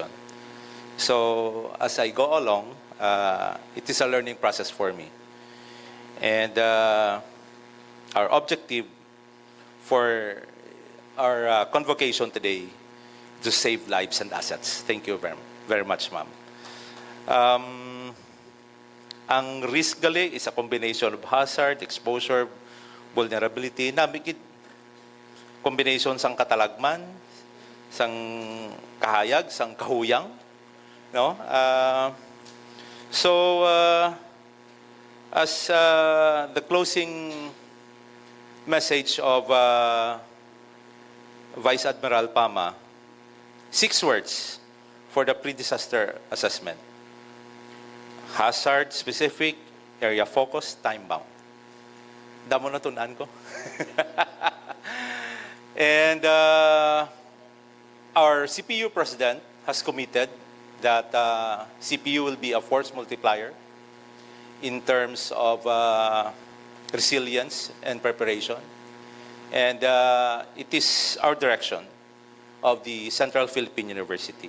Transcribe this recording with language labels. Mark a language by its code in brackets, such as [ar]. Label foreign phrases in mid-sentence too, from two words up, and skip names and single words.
[en] So as I go along, it is a learning process for me. And our objective for our convocation today is to save lives and assets. Thank you very much, ma'am. Ang risk gali is a combination of hazard, exposure, vulnerability, [hil] nabigid combination sang katalagman, sang kahayag, sang kahuyang, no? [en] So, as the closing message of Vice Admiral Pama, 6 words for the pre-disaster assessment. Hazard specific, area focus, time bound. [hil] Damo na tunan ko. [en] And our CPU president has committed that CPU will be a force multiplier in terms of resilience and preparation. And it is our direction of the Central Philippine University.